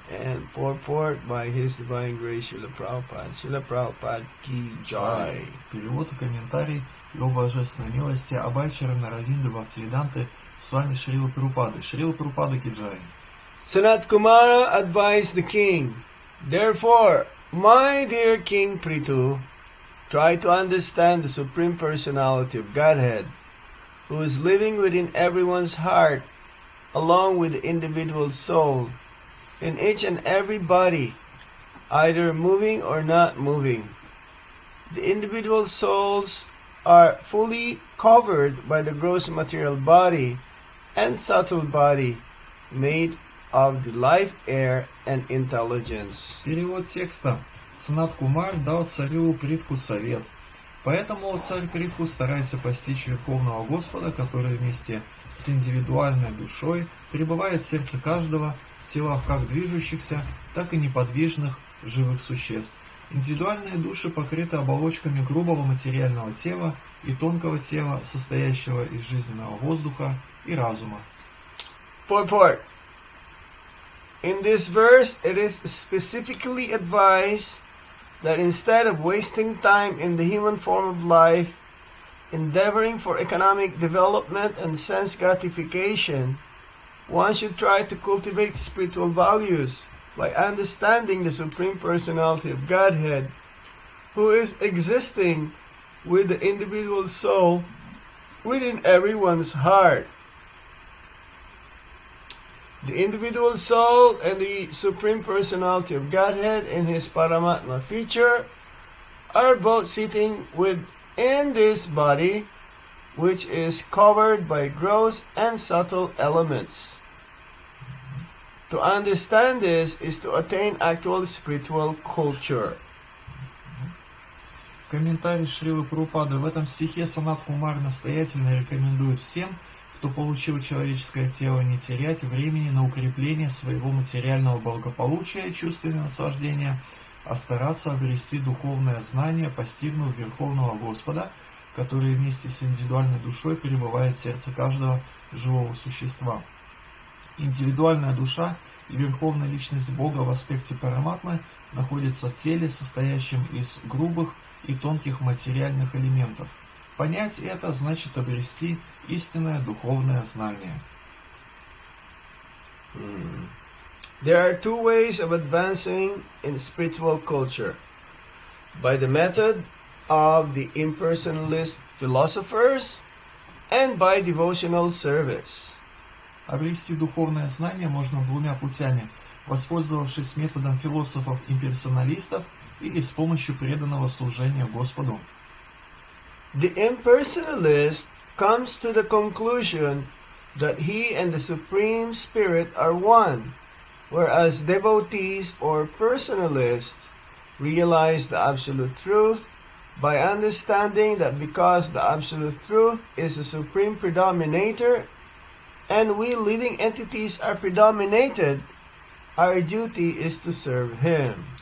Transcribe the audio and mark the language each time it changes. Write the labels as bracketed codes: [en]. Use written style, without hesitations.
[en] and purport by His Divine Grace Srila Prabhupada. [hi] Srila Prabhupada ki jai. [ru] Перевод и комментарий Его Божественной милости Абайчара Наравинды Бхактивиданты Свами Шрила Прабхупады. [hi] Шрила Прабхупада ки джай. [en] Sanat Kumara advised the king, "Therefore, my dear King Prithu, try to understand the Supreme Personality of Godhead, who is living within everyone's heart, along with the individual soul, in each and every body, either moving or not moving. The individual souls are fully covered by the gross material body, and subtle body made of the life air and intelligence. [ru] Перевод текста. Санат Кумар дал царю Притху совет. Поэтому, царь Притху, старайся постичь Верховного Господа, который вместе с индивидуальной душой пребывает в сердце каждого, в телах как движущихся, так и неподвижных живых существ. Индивидуальные души покрыты оболочками грубого материального тела и тонкого тела, состоящего из жизненного воздуха и разума. [en] Purport. In this verse, it is specifically advised that instead of wasting time in the human form of life, endeavoring for economic development and sense gratification, one should try to cultivate spiritual values by understanding the Supreme Personality of Godhead, who is existing with the individual soul within everyone's heart. The individual soul and the Supreme Personality of Godhead in His Paramatma feature are both sitting within this body, which is covered by gross and subtle elements. To understand this is to attain actual spiritual culture. [ru] Комментарий Шрилы Прабхупады. В этом стихе Санат Кумар настоятельно рекомендует всем, кто получил человеческое тело, не терять времени на укрепление своего материального благополучия и чувственного наслаждения, а стараться обрести духовное знание, постигнув Верховного Господа, который вместе с индивидуальной душой пребывает в сердце каждого живого существа. Индивидуальная душа и Верховная Личность Бога в аспекте Параматмы находятся в теле, состоящем из грубых и тонких материальных элементов. Понять это значит обрести истинное духовное знание. [en] There are two ways of advancing in spiritual culture: by the method of the impersonalist philosophers and by devotional service. [ru] Обрести духовное знание можно двумя путями: воспользовавшись методом философов-имперсоналистов или с помощью преданного служения Господу. [en] The impersonalist comes to the conclusion that he and the Supreme Spirit are one, whereas devotees or personalists realize the Absolute Truth by understanding that because the Absolute Truth is the Supreme Predominator and we living entities are predominated, our duty is to serve Him.